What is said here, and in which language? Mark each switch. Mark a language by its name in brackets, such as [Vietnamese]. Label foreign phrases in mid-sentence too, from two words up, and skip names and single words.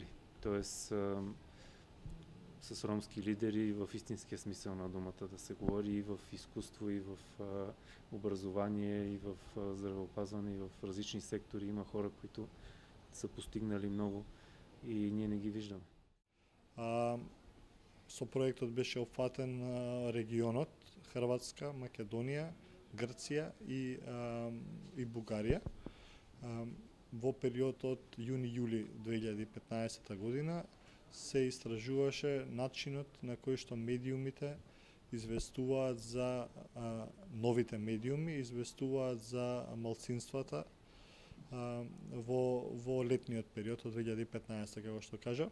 [Bulgarian] Тоест с ромски лидери в истинския смисъл на думата да се говори и в изкуство, и в образование, и в здравеопазване, и в различни сектори. Има хора, които са постигнали много и ние не ги виждаме. [Macedonian] Со проектот беше опфатен регионот Хрватска, Македонија, Грција и Бугарија. Во период од јуни-јули 2015 година се истражуваше начинот на кој што медиумите известуваат за новите медиуми, известуваат за малцинствата во летниот период од 2015, како што кажа.